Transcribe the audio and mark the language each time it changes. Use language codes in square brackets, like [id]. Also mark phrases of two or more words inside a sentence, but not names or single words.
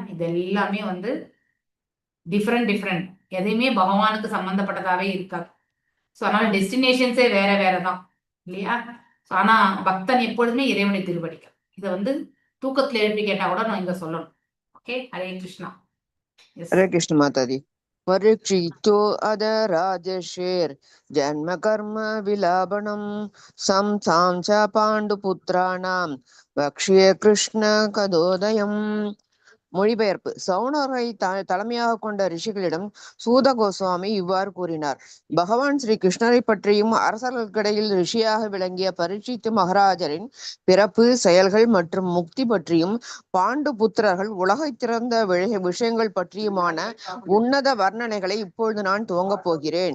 [ta] இது எல்லாமே வந்து டிஃப்ரெண்ட், எதையுமே பகவானுக்கு சம்பந்தப்பட்டதாவே இருக்காது. ஸோ அதனால டெஸ்டினேஷன்ஸே வேற வேறதான் இல்லையா. ஆனா பக்தன் எப்பொழுதுமே இறைவனை திருவடிக்க. இதை வந்து தூக்கத்துல எழுப்பி கேட்டா கூட நான் இங்க சொல்லணும். ஓகே, ஹரே கிருஷ்ணா. ஹரே கிருஷ்ண மாதாஜி. [sa] परीक्षितो अद राजर्षेर् जन्म कर्म विलापनं संसां च पाण्डुपुत्राणां वक्ष्ये कृष्ण कदोदयम्. [ta] மொழிபெயர்ப்பு. சௌனரை தலைமையாக கொண்ட ரிஷிகளிடம் சூத கோஸ்வாமி இவ்வாறு கூறினார். பகவான் ஸ்ரீ கிருஷ்ணரை பற்றியும் அரசர்களுக்கிடையில் ரிஷியாக விளங்கிய பரீட்சித்து மகாராஜரின் பிறப்பு, செயல்கள் மற்றும் முக்தி பற்றியும் பாண்டு புத்திரர்கள் உலகை திறந்த விஷயங்கள் பற்றியுமான உன்னத வர்ணனைகளை இப்பொழுது நான் துவங்கப் போகிறேன்.